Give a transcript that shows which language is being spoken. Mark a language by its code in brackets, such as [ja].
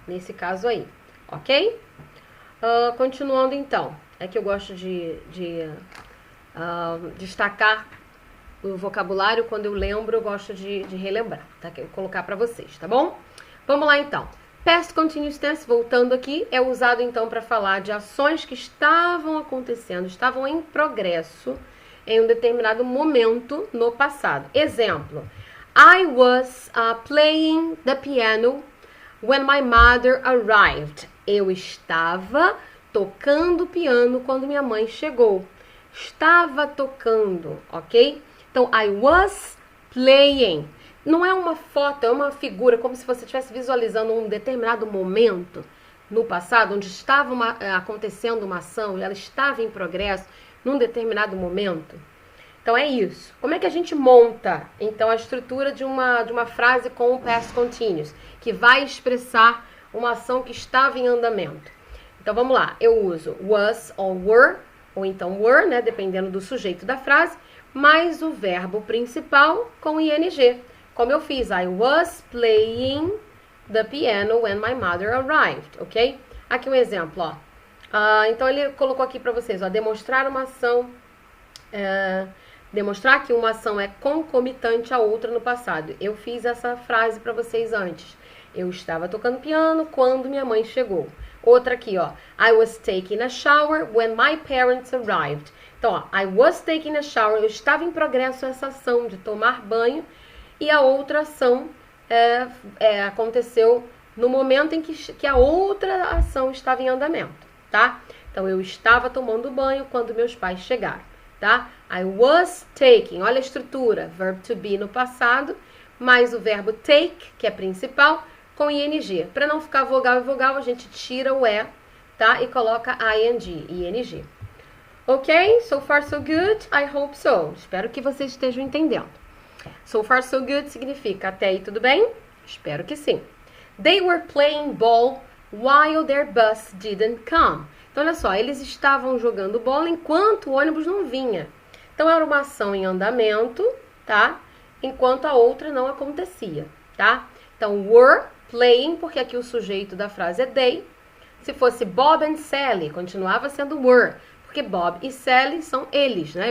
[pt] Nesse caso aí, ok? Continuando então, é que eu gosto de destacar o vocabulário, quando eu lembro, eu gosto de relembrar, tá? Que eu vou colocar para vocês, tá bom? Vamos lá então. Past continuous tense, voltando aqui, é usado então para falar de ações que estavam acontecendo, estavam em progresso em um determinado momento no passado. [en] Exemplo: I was playing the piano when my mother arrived. [pt] Eu estava tocando piano quando minha mãe chegou. Estava tocando, ok? Então, [en] I was playing. [pt] Não é uma foto, é uma figura, como se você estivesse visualizando um determinado momento no passado, onde estava acontecendo uma ação, e ela estava em progresso num determinado momento. Então, é isso. Como é que a gente monta, então, a estrutura de uma frase com o past continuous, que vai expressar uma ação que estava em andamento? Então, vamos lá. Eu uso was ou então were, né, dependendo do sujeito da frase, mais o verbo principal com ing. Como eu fiz, [en] I was playing the piano when my mother arrived, ok? [pt] Aqui um exemplo, ó. Então ele colocou aqui para vocês, ó, demonstrar uma ação, demonstrar que uma ação é concomitante a outra no passado. Eu fiz essa frase para vocês antes. Eu estava tocando piano quando minha mãe chegou. Outra aqui, ó. [en] I was taking a shower when my parents arrived. [pt] Então, ó, [en] I was taking a shower. [pt] Eu estava em progresso essa ação de tomar banho. E a outra ação aconteceu no momento em que a outra ação estava em andamento, tá? Então, eu estava tomando banho quando meus pais chegaram, tá? [en] I was taking. [pt] Olha a estrutura. Verb to be no passado, mais o verbo take, que é principal, com ing. Para não ficar vogal e vogal, a gente tira o e, tá? E coloca ing. Ok? [en] So far so good? I hope so. [pt] Espero que vocês estejam entendendo. [en] So far so good [pt] significa até aí tudo bem? Espero que sim. [en] They were playing ball while their bus didn't come. [pt] Então, olha só, eles estavam jogando bola enquanto o ônibus não vinha. Então, era uma ação em andamento, tá? Enquanto a outra não acontecia, tá? Então, were playing, porque aqui o sujeito da frase é they. Se fosse Bob and Sally, continuava sendo were, porque Bob e Sally são eles, né?